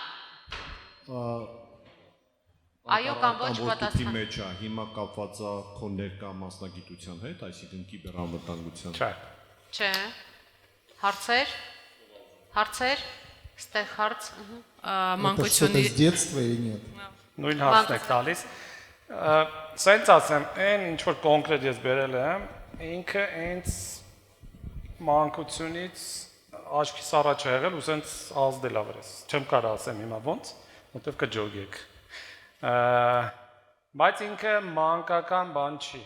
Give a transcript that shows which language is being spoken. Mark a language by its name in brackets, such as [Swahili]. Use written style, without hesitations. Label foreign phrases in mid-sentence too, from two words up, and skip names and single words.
[Armenian] Այո կամ ոչ պատասխան։ Մեջ է, հիմա կապված է քո ներկա մասնագիտության հետ, այսինքն կիբերանվտանգության։ Չէ։ Հարցեր։ Ստեղ հարց։ [Russian] Մանկությունից детства или нет? [Armenian] Նույն հարցն եք տալիս։ Սենց ասեմ, այն ինչ որ կոնկրետ ես բերել եմ, ինքը ինձ մանկությունից աչքիս առաջ է եղել ու սենց ազդել ա վրես։ Չեմ կարող ասեմ հիմա ոնց, որտեվ կջոգեք։ Բայց ինքը մանկական բան չի։